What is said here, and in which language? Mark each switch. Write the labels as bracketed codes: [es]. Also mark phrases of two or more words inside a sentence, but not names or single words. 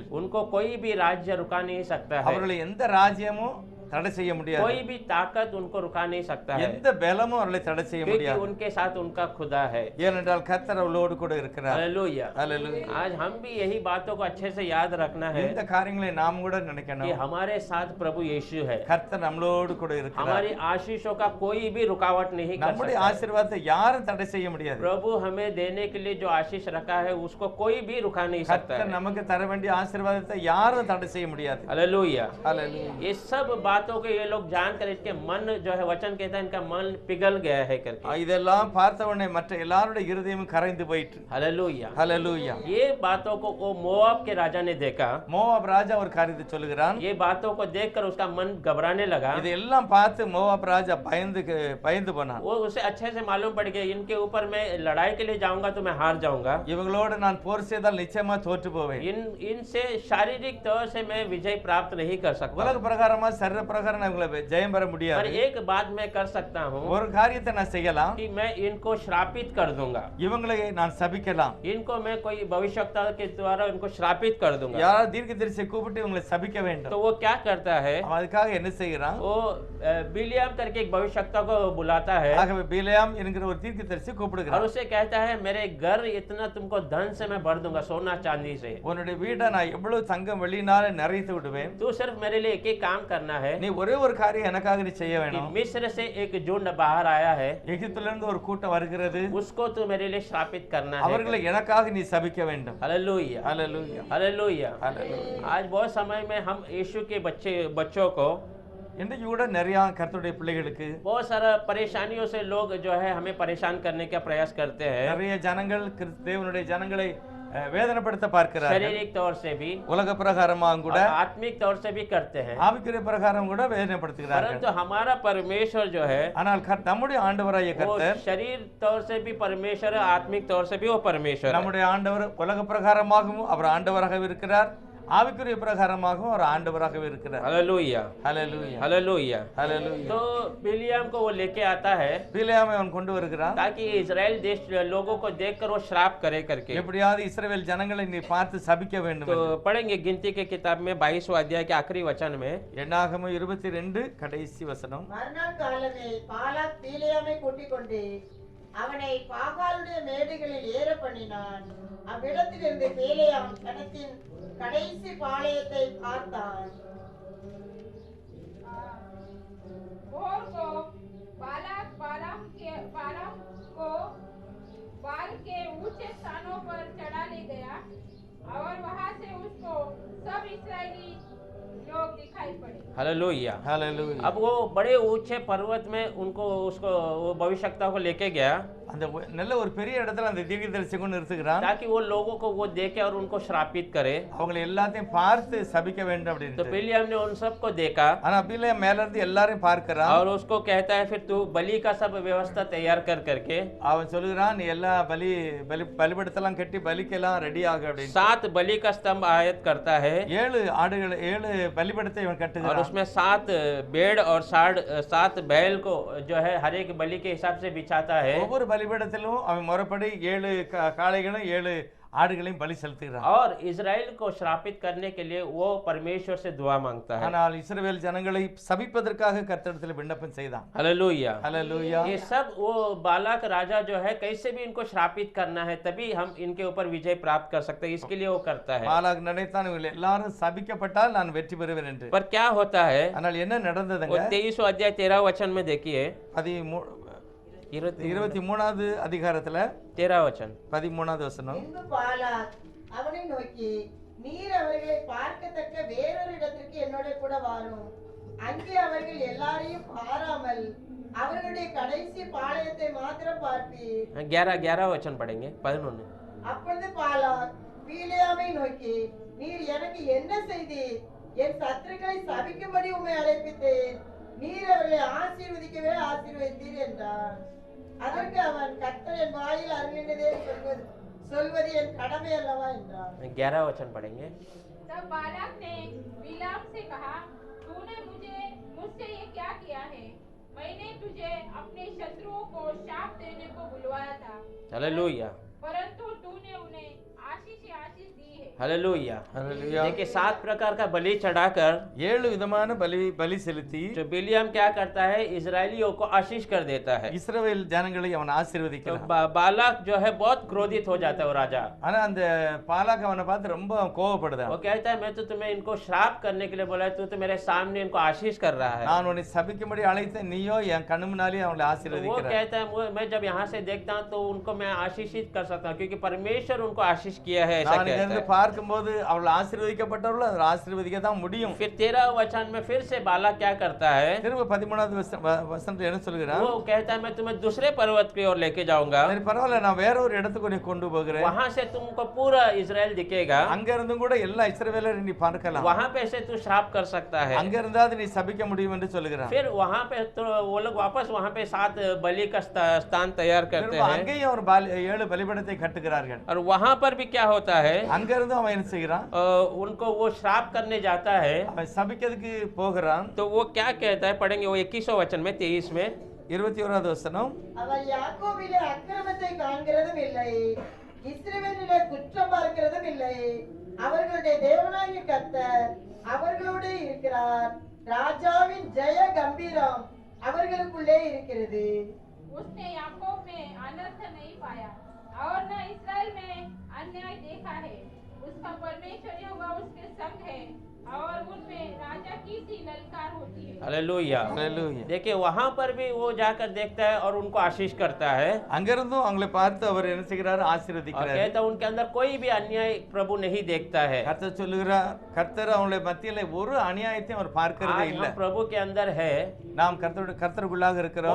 [hi] उनको कोई भी राज्य रुका नहीं सकता है, [ta] அவர்களை எந்த ராஜ்யமும் தடை செய்ய முடியாது. [hi] कोई भी ताकत उनको रुका नहीं सकता है, [ta] எந்த பலமும் அவர்களை தடை செய்ய [hi] क्योंकि [ta] முடியாது. [hi] उनके साथ उनका खुदा है। [ta] ஏனென்றால் கர்த்தர் அவளோடு கூட இருக்கிறார். [hi] हालेलुया। [ta] ஹalleluya. [hi] आज हम भी यही बातों को अच्छे से याद रखना है [ta] இந்த காரியங்களை நாம் கூட [hi] कि [ta] நினைக்கணும். [hi] हमारे साथ प्रभु यीशु है, [ta] கர்த்தர் நம்மளோடு கூட இருக்கிறார். [hi] हमारी आशीषों का कोई भी रुकावट नहीं कर [ta] நம்முடைய [hi] सकता। [ta] ஆசீர்வாதத்தை யாரும் தடை செய்ய முடியாது. [hi] प्रभु हमें देने के लिए जो आशीष रखा है उसको कोई भी रुका नहीं सकता [ta] கர்த்தர் [hi] है। [ta] நமக்கு தர வேண்டிய ஆசீர்வாதத்தை யாரும் தடை செய்ய முடியாது. [hi] हालेलुया। [ta] ஹalleluya. [hi] ये सब बातों को ये लोग जानकर इसके मन जो है वचन कहता है इनका मन पिघल गया है करके। [ta] இதெல்லாம் பார்த்த உடனே மற்ற எல்லாருடைய இருதயமும் கரைந்து போயிற்று. [hi] हालेलुया। [ta] ஹalleluya. [hi] ये बातों को वो मोआब के राजा ने देखा, [ta] மோவாப் ராஜா ஒரு காரியத்தை சொல்லுகிறான். [hi] ये बातों को देखकर उसका मन घबराने लगा। [ta] இதெல்லாம் பார்த்து மோவாப் ராஜா பயந்து போனான். [hi] वो उसे अच्छे से मालूम पड़ गया इनके ऊपर मैं लड़ाई के लिए जाऊंगा तो मैं हार जाऊंगा, [ta] இவங்களோடு நான் போர் செய்தால் நிச்சயமா தோற்று போவேன். [hi] इनसे शारीरिक तौर से मैं विजय प्राप्त नहीं कर सकता, [ta] உலக பிரகாரமா சரீர பிரகாரம் நான் இவங்களை ஜெயம் பெற [hi] पर [ta] முடியாது. [hi] एक बात मैं कर सकता हूँ [ta] ஒரு காரியத்தை நான் செய்யலாம். [hi] कि मैं इनको श्रापित कर दूंगा, [ta] இவங்களை நான் சபிக்கலாம். [hi] इनको मैं कोई भविष्यवक्ता के द्वारा इनको श्रापित कर दूंगा। [ta] யாராவது தீர்க்கதரிசியை கூப்பிட்டு இவங்களை சபிக்க வேண்டும். [hi] तो वो क्या करता है, [ta] அவன் அதுக்காக என்ன செய்கிறான்? [hi] वो बिलियाम करके एक भविष्यवक्ता को बुलाता है [ta] ஆகவே பிலேயாம் என்கிற ஒரு தீர்க்கதரிசி [hi] और [ta] கூப்பிடுகிறான். [hi] उसे कहता है मेरे घर इतना तुमको धन से मैं भर दूंगा, सोना चांदी से, [ta] உன்னுடைய வீட்டை நான் எவ்வளவு தங்கம் வெள்ளினால நிறைத்து விடுவேன். [hi] तू सिर्फ मेरे लिए एक ही काम करना है [ta] நீ ஒரே ஒரு காரியம் எனக்காக நீ செய்ய [hi] कि [ta] வேணும். [hi] मिस्र से एक झुंड बाहर आया है, [ta] எகிப்திலிருந்து ஒரு கூட்டம் வருகிறது. [hi] उसको तू मेरे लिए श्रापित करना है। [ta] அவர்களை எனக்காக நீ சபிக்க வேண்டும். [hi] हालेलुया। [ta] ஹalleluya. [hi] हालेलुया। [ta] ஹalleluya. [hi] आज बहुत समय में हम यीशु के बच्चों को [ta] இன்றைக்கு கூட நிறைய கர்த்தருடைய பிள்ளைகளுக்கு [hi] बहुत सारा परेशानियों से लोग जो है हमें परेशान करने का प्रयास करते हैं, [ta] நிறைய ஜனங்கள் தேவனுடைய ஜனங்களை வேதனைப்படுத்த பார்க்கிறார்கள். [hi] शारीरिक तौर से भी [ta] உலக பிரகாரமாக கூட [hi] और आत्मिक तौर से भी करते हैं, [ta] ஆவிக்குரிய பிரகாரம் கூட வேதனைப்படுத்துகிறார்கள். [hi] परंतु हमारा परमेश्वर जो है [ta] ஆனால் நம்முடைய ஆண்டவராகிய [hi] वो [ta] கர்த்தர், [hi] शरीर तौर से भी परमेश्वर है, आत्मिक तौर से भी वो परमेश्वर है। [ta] நம்முடைய ஆண்டவர் உலக பிரகாரமாகவும் அவர் ஆண்டவராக இருக்கிறார், ஆவிக்குரிய பிரகாரமாகவும் அவர் ஆண்டவராகவே இருக்கிறார். [hi] हालेलुया। [ta] ஹalleluya. [hi] हालेलुया। [ta] ஹalleluya. [hi] तो बिलियाम को वो लेके आता है [ta] பிலேயாமை அவன் கொண்டு வருகிறான். [hi] ताकि इजराइल देश लोगों को देखकर वो श्राप करे करके। [ta] எப்படியாவது இஸ்ரவேல் ஜனங்களை நீ பார்த்து சபிக்க வேண்டும். [hi] तो पढ़ेंगे गिनती के किताब में 22वां अध्याय के आखिरी वचन में, [ta] என்னாகமம் 22 கடைசி வசனம். மறுநாள் காலமே பாலாக் பீலேயாமை கூட்டிக் கொண்டு அவனை பாகாலுடைய மேடுகளில் ஏற பண்ணினான். அவ்விடத்திலிருந்து பேலேயாம் கடைசி பாளையத்தை பார்த்தான். [hi] भोर को बालाक को बाल के ऊंचे स्थानों पर चढ़ा ले गया और वहां से उसको सब इस्राएली लोग दिखाई पड़े। हालेलुया। [ta] ஹalleluya. [hi] अब वो बड़े ऊंचे पर्वत में उनको उसको वो भविष्यवक्ता को लेके गया [ta] அந்த நல்ல ஒரு பெரிய இடத்துல அந்த தீர்க்கதரிசியை கொண்டு நிறுத்துகிறான். [hi] ताकि वो लोगों को वो देखे और उनको श्रापित करे। [ta] அவங்களை எல்லாத்தையும் பார்த்து சபிக்க வேண்டும் [hi] तो [ta] அப்படின்னு. [hi] बिलियम ने उन सबको देखा [ta] ஆனா அபிலே மேல இருந்து எல்லாரையும் பார்க்கறான். [hi] और उसको कहता है फिर तू बलि का सब व्यवस्था तैयार कर करके [ta] அவன் சொல்லுகிறான் நீ எல்லா பலிபீடத்தெல்லாம் கட்டி பலிக்கெல்லாம் ரெடி ஆகு அப்படின்னு. [hi] 7 बलि का स्तंभ आयत करता है [ta] 7 ஆடுகள் 7 பலிபீடத்தை இவன் [hi] और [ta] கட்டுகிறான். [hi] उसमें 7 भेड़ और 7 बैल को जो है हर एक बलि के हिसाब से बिछाता है [ta] ஒவ்வொரு பலிபீடத்திலும் அவன் முறைப்படி 7 காளைகளும் 7 ஆடுகளையும் பலி செலுத்துகிறான். [hi] और इजराइल को श्रापित करने के लिए वो परमेश्वर से दुआ मांगता है। [ta] ஆனால் இஸ்ரவேல் ஜனங்களை சபிப்பதற்காக கர்த்தரிடத்தில் விண்ணப்பம் செய்தான். [hi] हालेलुया। [ta] ஹalleluya. [hi] ये सब वो बालाक राजा जो है कैसे भी इनको श्रापित करना है तभी हम इनके ऊपर विजय प्राप्त कर सकते हैं, इसके लिए वो करता है। [ta] பாலாக் நினைத்தான் இவங்க எல்லாரும் சபிக்கப்பட்டால் நான் வெற்றி பெறுவேன் என்று. [hi] पर क्या होता है [ta] ஆனால் என்ன [hi] वो [ta] நடந்ததுங்க? [hi] 23 अध्याय 13 वचन में देखिए [ta] 23வது அதிகாரத்துல [hi] 13 वचन [ta] 13வது வசனம். பின்பு பாலாக் அவனை நோக்கி, நீர் அவர்களை பார்க்கத்தக்க வேறொரு இடத்திற்கு என்னோட கூட வாரும். அங்கே அவர்கள் எல்லாரையும் பாராமல் அவர்களுடைய கடைசி பாளையத்தை மாத்திரம் பார்ப்பீர். [hi] 11 वचन पढ़ेंगे 11। [ta] அப்பொழுது பாலாக் பீலேயாமை நோக்கி, நீர் எனக்கு என்ன செய்தீர்? என் சத்துருக்களை சபிக்கும்படி உம்மை அழைப்பித்தேன். நீர் அவர்களை ஆசீர்வதிக்கவே ஆசீர்வதித்தீர் என்றான். அதற்கு அவன், கர்த்தர் என் வாயில் அருளினதே சொல்வது என் கடமை அல்லவா என்றான். [hi] 11 वचन पढ़ेंगे। तब बालाक ने बिलाम से कहा, तूने मुझसे ये क्या किया है? मैंने तुझे अपने शत्रुओं को शाप देने को बुलवाया था, हालेलुया। परंतु तूने उन्हें आशीष ही आशीष दी है। हालेलुया। [ta] ஹalleluya. [hi] देखिए 7 प्रकार का बलि चढ़ाकर [ta] 7 விதமான பலி செலுத்தி [hi] जो बिलियम क्या करता है, इजरायलियों को आशीष कर देता है। [ta] இஸ்ரவேல் ஜனங்களை அவன் [hi] तो [ta] ஆசீர்வதிக்கிறான். [hi] बालाक जो है बहुत क्रोधित हो जाता है वो राजा। [ta] ஆனா அந்த பாலாக் அவனை பார்த்து ரொம்ப கோவப்படுதான். [hi] वो कहता है मैं तो तुम्हें इनको श्राप करने के लिए बोला है, तू तो मेरे सामने इनको आशीष कर रहा है। [ta] நான் உன்னை சபிக்கும்படி அழைத்தேன், நீயோ என் கண்ணு முன்னாலே அவங்களை [hi] तो वो [ta] ஆசீர்வதிக்கிறார். [hi] कहता है मैं जब यहाँ से देखता हूँ तो उनको मैं आशीषित कर सकता हूँ क्योंकि परमेश्वर उनको आशीष किया है, ऐसा [ta] நான் [hi] कहता [ta] இருந்து [hi] है। [ta] பார்க்கும்போது அவள் ஆசீர்வதிக்கப்பட்டவர்கள் அதை ஆசீர்வதிக்க தான் முடியும். [hi] फिर 13 वचन में फिर से बालाक क्या करता है, [ta] திரும்ப 13வது வசனத்துல என்ன சொல்கிறான்? [hi] वो कहता है मैं तुम्हें दूसरे पर्वत की ओर लेके जाऊंगा, [ta] சரி பரவாயில்ல, நான் வேற ஒரு இடத்துக்கு உன்னை கொண்டு போகிறேன். [hi] वहां से तुमको पूरा इजराइल दिखेगा, [ta] அங்க இருந்தும் கூட எல்லா இஸ்ரவேலரை நீ பார்க்கலாம். [hi] वहां पे से तू श्राप कर सकता है। [ta] அங்க இருந்தாது நீ சபிக்க முடியும் என்று சொல்கிறான். [hi] फिर वहां पे तो वो लोग वापस वहां पे 7 बलि का स्थान तैयार करते [ta] திரும்ப [hi] हैं [ta] அங்கேயும் ஒரு 7 பலிபீடத்தை கட்டுகிறார்கள். [hi] और वहां पर भी क्या होता है, [ta] அங்க இருந்து அவன் என்ன செய்கிறான்? [hi] उनको वो श्राप करने जाता है [ta] அவன் சபிக்கிறதுக்கு போகிறான். [hi] तो वो क्या कहता है, पढ़ेंगे वो 21 वचन में 23 में [ta] 21வது வசனம். அவள் யாக்கோபிலே அக்கிரமத்தை காண்கிறதும் இல்லை, இஸ்ரவேலிலே குற்றம் பார்க்கிறதும் இல்லை. அவர்களுடைய தேவனாகிய கர்த்தர் அவர்களோடு இருக்கிறார். ராஜாவின் ஜெய கம்பீரம் அவர்களுக்குள்ளே இருக்கிறது. [hi] उसने याकूब में अनर्थ नहीं पाया और न इस्राएल में अन्याय देखा है। उसका परमेश्वर यहोवा उसके संग है और उनमें राजा की सी ललकार होती है। हालेलुया। [ta] ஹalleluya. [hi] देखिए वहां पर भी वो जाकर देखता है और उनको आशीष करता है [ta] அங்க இருந்தும் அவங்களை பார்த்து அவர் என்ன செய்கிறார்? [hi] और [ta] ஆசீர்வதிக்கிறார். [hi] कहता है उनके अंदर कोई भी अन्याय प्रभु नहीं देखता है। [ta] கர்த்தர் சொல்லுகிறார், கர்த்தர் அவங்களுடைய மத்தியில ஒரு அநியாயத்தையும் அவர் பார்க்கிறதே [hi] आज [ta] இல்ல. [hi] हम प्रभु के अंदर है, [ta] நாம் கர்த்தருக்குள்ளாக இருக்கிறோம்.